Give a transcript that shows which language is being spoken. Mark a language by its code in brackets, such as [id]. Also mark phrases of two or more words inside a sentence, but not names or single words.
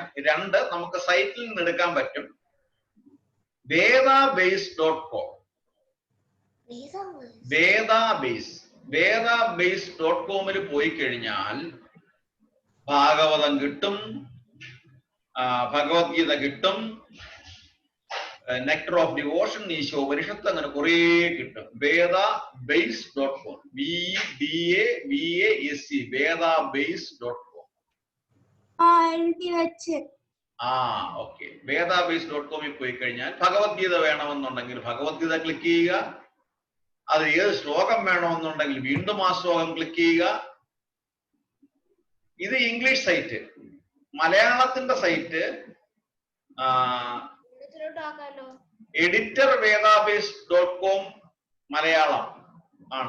[ml] 2 നമുക്ക് സൈറ്റിൽ നിന്ന് എടുക്കാൻ പറ്റും. vedabase.com vedabase.com പോയി കഴിഞ്ഞാൽ ഭാഗവതം കിട്ടും, ഭഗവത്ഗീത കിട്ടും, നെക്ടർ ഓഫ് ഡിവോഷൻ, ഈശോപനിഷത്ത്, അങ്ങനെ കുറെ കിട്ടും. vedabase.com VDABASE vedabase.com. ഓക്കെ. vedabase.com പോയി കഴിഞ്ഞാൽ ഭഗവത്ഗീത വേണമെന്നുണ്ടെങ്കിൽ ഭഗവത്ഗീത ക്ലിക്ക് ചെയ്യുക. അത് ഏത് ശ്ലോകം വേണമെന്നുണ്ടെങ്കിൽ വീണ്ടും ആ ശ്ലോകം ക്ലിക്ക് ചെയ്യുക. ഇത് [en] English site. [ml] മലയാളത്തിന്റെ [en] site editor [ml] vedabase.com മലയാളം ആണ്.